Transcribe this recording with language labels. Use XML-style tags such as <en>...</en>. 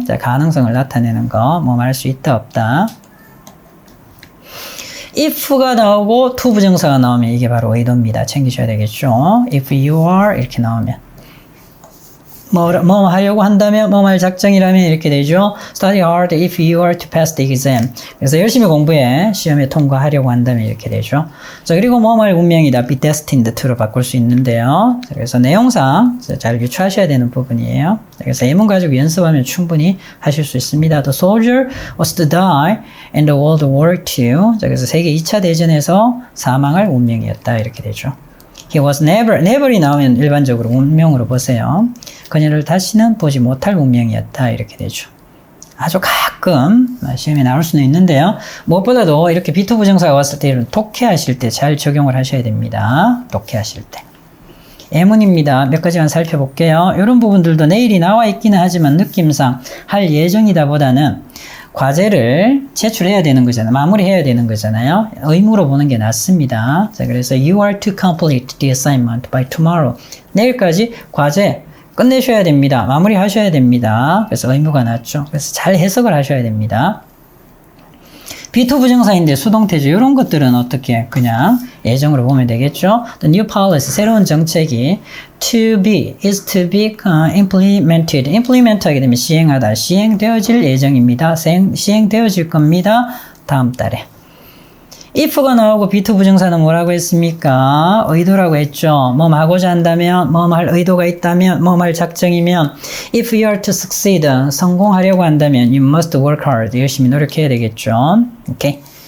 <ko>자, 가능성을 나타내는 거. 뭐 말 수 있다 없다. if가 나오고 to 부정사가 나오면 이게 바로 의도입니다. 챙기셔야 되겠죠.</ko> <en>If you are</en> <ko>이렇게 나오면 뭐 하려고 한다면 뭐 할 작정이라면 이렇게 되죠.</ko> <en>Study hard if you are to pass the exam.</en> <ko>그래서 열심히 공부해 시험에 통과하려고 한다면 이렇게 되죠. 자 그리고 뭐 할 운명이다.</ko> <en>be destined to</en> <ko>로 바꿀 수 있는데요. 자, 그래서 내용상 잘 유추하셔야 되는 부분이에요. 자, 그래서 예문 가지고 연습하면 충분히 하실 수 있습니다.</ko> <en>The soldier was to die in the World War II.</en> <ko>자 그래서 세계 2차 대전에서 사망할 운명이었다 이렇게 되죠.</ko> <en>He was never</en> <ko>이 나오면 일반적으로 운명으로 보세요. 그녀를 다시는 보지 못할 운명이었다. 이렇게 되죠. 아주 가끔 시험에 나올 수는 있는데요. 무엇보다도 이렇게 be to 부정사가 왔을 때 이런 독해하실 때 잘 적용을 하셔야 됩니다. 독해하실 때. 예문입니다. 몇 가지만 살펴볼게요. 이런 부분들도 내일이 나와 있기는 하지만 느낌상 할 예정이다 보다는 과제를 제출해야 되는 거잖아요. 마무리해야 되는 거잖아요. 의무로 보는 게 낫습니다. 자, 그래서</ko> <en>you are to complete the assignment by tomorrow.</en> <ko>내일까지 과제 끝내셔야 됩니다. 마무리하셔야 됩니다. 그래서 의무가 낫죠. 그래서 잘 해석을 하셔야 됩니다. be to 부정사인데 수동태죠. 이런 것들은 어떻게 그냥 예정으로 보면 되겠죠.</ko> <en>The new policy,</en> <ko>새로운 정책이</ko> <en>to be, is to be implemented.</en> <ko>implement 하게 되면 시행하다, 시행되어질 예정입니다. 시행되어질 겁니다. 다음 달에. if가 나오고 be to 부정사는 뭐라고 했습니까? 의도라고 했죠. 뭐 하고자 한다면, 뭐 할 의도가 있다면, 뭐 할 작정이면</ko> <en>if you are to succeed,</en> <ko>성공하려고 한다면</ko> <en>you must work hard,</en> <ko>열심히 노력해야 되겠죠. 오케이.</ko>